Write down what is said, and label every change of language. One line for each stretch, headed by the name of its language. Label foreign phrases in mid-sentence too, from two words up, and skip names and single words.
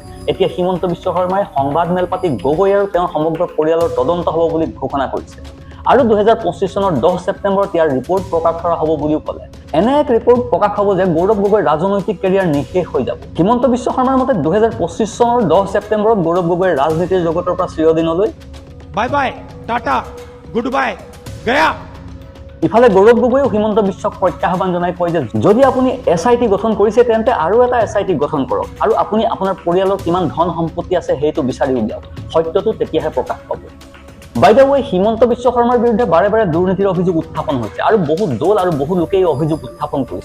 Assamese: এতিয়া হিমন্ত বিশ্ব শৰ্মাই সংবাদ মেল পাতি গগৈ আৰু তেওঁৰ সমগ্ৰ পৰিয়ালৰ তদন্ত হ'ব বুলি ঘোষণা কৰিছে। আৰু 2025 চনৰ 10 ছেপ্টেম্বৰত ইয়াৰ ৰিপৰ্ট প্ৰকাশ কৰা হ'ব বুলিও ক'লে। এনে এক ৰিপৰ্ট প্ৰকাশ হ'ব যে গৌৰৱ গগৈৰ ৰাজনৈতিক কেৰিয়াৰ নিঃশেষ হৈ যাব। হিমন্ত বিশ্ব শৰ্মাৰ মতে 2025 চনৰ 10 ছেপ্টেম্বৰত গৌৰৱ গগৈৰ ৰাজনীতিৰ জগতৰ পৰা চিৰদিনলৈ
English: bye bye, tata, good bye, गया।
Assamese: ইফালে গৌৰৱ গগৈয়েও হিমন্ত বিশ্বক প্ৰত্যাহ্বান জনাই কয় যে যদি আপুনি SIT গঠন কৰিছে তেন্তে আৰু এটা SIT গঠন কৰক আৰু আপুনি আপোনাৰ পৰিয়ালৰ কিমান ধন সম্পত্তি আছে সেইটো বিচাৰি উলিয়াওক। সত্যটো তেতিয়াহে প্ৰকাশ পাব।
English: by the way,
Assamese: হিমন্ত বিশ্ব শৰ্মাৰ বিৰুদ্ধে বাৰে বাৰে দুৰ্নীতিৰ অভিযোগ উত্থাপন হৈছে আৰু বহু দল আৰু বহু লোকে এই অভিযোগ উত্থাপন কৰিছে।